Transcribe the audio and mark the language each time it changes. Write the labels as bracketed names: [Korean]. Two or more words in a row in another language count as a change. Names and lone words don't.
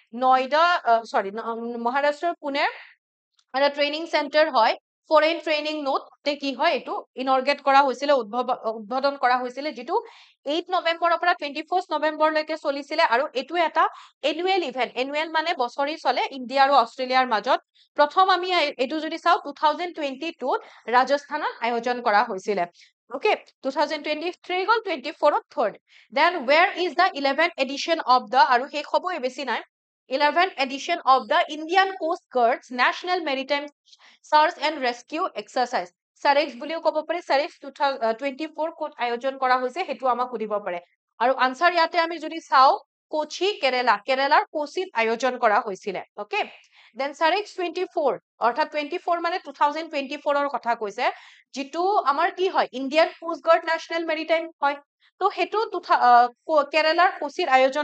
[Assamese] মহাৰাষ্ট্ৰৰ পুনেৰ এটা [English] training center [Assamese] হয় [English] foreign training node [Assamese] কি হয় এইটো ইনৰ্গেট কৰা হৈছিলে উদ্বোধন কৰা হৈছিলে যিটো 8 নৱেম্বৰৰ পৰা 21 নৱেম্বৰলৈকে চলিছিলে আৰু এইটো এটা [English] annual event [Assamese] এনুৱেল মানে বছৰি চলে ইণ্ডিয়া আৰু অষ্ট্ৰেলিয়াৰ মাজত প্ৰথম আমি এইটো যদি চাওঁ 2022 ৰাজস্থানত আয়োজন কৰা হৈছিলে okay 2023 গল 24ত [English] third then where is the 11th edition of the [Assamese] আৰু শেষ হ'বই বেছি নাই [English] 11th edition of the Indian Coast Guard's National Maritime Search and Rescue Exercise SAREX [Assamese] বুলিও ক'ব পাৰে SAREX 2024 ক'ত আয়োজন কৰা হৈছে হেতু আমাক সুধিব পাৰে আৰু আনসাৰ ইয়াতে আমি যদি চাওঁ কোচি কেৰালাৰ কোচিত আয়োজন কৰা হৈছিলে okay then SAREX 24 অৰ্থাৎ 24 মানে 2024 ৰ কথা কৈছে যিটো আমাৰ কি হয় ইণ্ডিয়ান কোষ্ট গাৰ্ড নেশ্যনেল মেৰিটাইম হয় তো হেতু কেৰালাৰ কোচিত আয়োজন